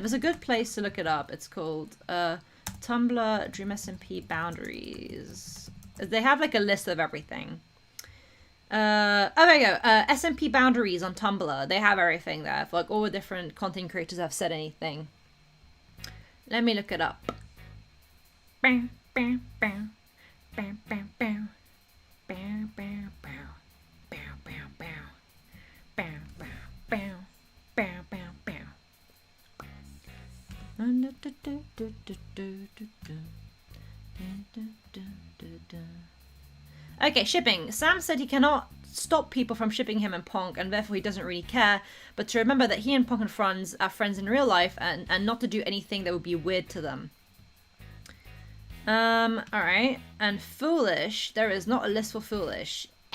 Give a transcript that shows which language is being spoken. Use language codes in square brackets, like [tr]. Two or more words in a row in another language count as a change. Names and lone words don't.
[en] There's a good place to look it up. It's called, Tumblr DreamSMP boundaries. They have like a list of everything. Oh, there you go. SMP boundaries on Tumblr. They have everything there for like all the different content creators have said anything. Let me look it up. Bam, bam, bam, bam, bam, bam, bam, bam, bam, bam, bam, bam, bam, bam, bam, bam, bam. Okay, shipping. Sam said he cannot stop people from shipping him and Ponk, and therefore he doesn't really care, but to remember that he and Ponk and Franz are friends in real life, and not to do anything that would be weird to them. Alright. And Foolish. There is not a list for Foolish.